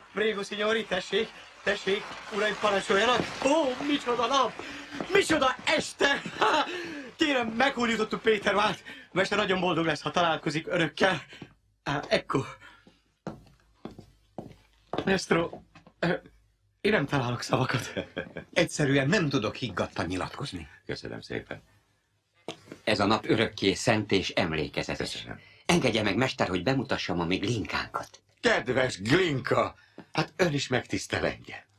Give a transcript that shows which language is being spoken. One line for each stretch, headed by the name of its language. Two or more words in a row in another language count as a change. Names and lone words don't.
Italian: prego, signori,
Hungarian: tessék, tessék, uraim, parancsoljanak. Ó, micsoda nap, micsoda este. Kérem, meghódítottuk Péter Várt. Mester nagyon boldog lesz, ha találkozik önökkel. Ecco. Maestro, én nem találok szavakat. Egyszerűen nem tudok higgadtan nyilatkozni. Köszönöm szépen. Ez a nap örökké szent és emlékezetes. Köszönöm. Engedje meg, mester, hogy bemutassam a mi Glinkánkat. Kedves Glinka, hát ön is megtisztel engem.